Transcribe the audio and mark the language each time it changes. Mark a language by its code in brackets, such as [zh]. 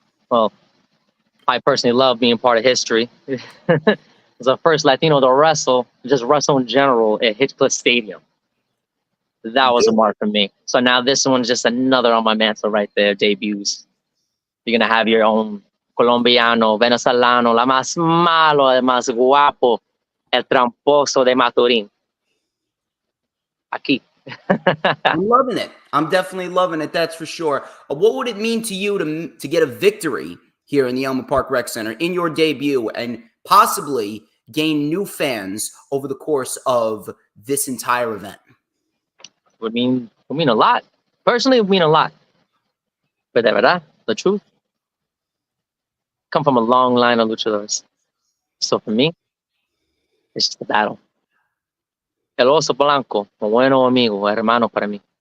[en] Well, I personally love being part of history. As the first Latino to wrestle, just wrestle in general at Hitchcliff Stadium. That was a mark for me. So now this one's just another on my mantle right there, debuts. You're going to have your own [es] Colombiano, Venezolano, la más malo, el más guapo, el tramposo de Maturín. Aquí. [en] I'm loving it. I'm definitely loving it. That's for sure. What would it mean to you to get a victory here in the Elmwood Park Rec Center in your debut and possibly gain new fans over the course of this entire event? It would mean a lot. Personally, it would mean a lot. But [es] de verdad, [en] the truth, come from a long line of luchadores. So for me, it's just a battle. [es] El Oso Blanco, un bueno amigo, hermano para mí.